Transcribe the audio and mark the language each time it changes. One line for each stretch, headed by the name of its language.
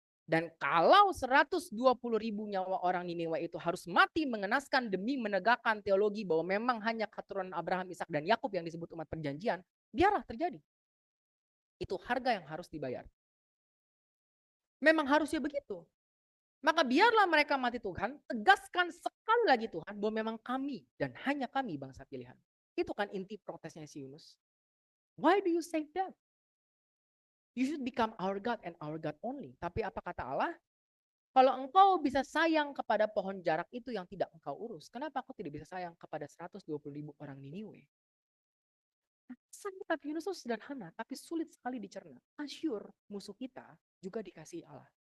Indonesian: Dan kalau 120.000 nyawa orang Niniwe itu harus mati mengenaskan demi menegakkan teologi bahwa memang hanya keturunan Abraham, Ishak dan Yakub yang disebut umat perjanjian, biarlah terjadi. Itu harga yang harus dibayar. Memang harusnya begitu. Maka biarlah mereka mati Tuhan, tegaskan sekali lagi Tuhan bahwa memang kami dan hanya kami bangsa pilihan. Itu kan inti protesnya si Yunus.
English: Why do you save them? You should become our God and our God only.
Indonesian: Tapi apa kata Allah? Kalau engkau bisa sayang kepada pohon jarak itu yang tidak engkau urus, kenapa aku tidak bisa sayang kepada 120.000 orang Niniwe? Pesan kitab Yunus itu sederhana, tapi sulit sekali dicerna. Asyur, musuh kita, juga dikasihi Allah.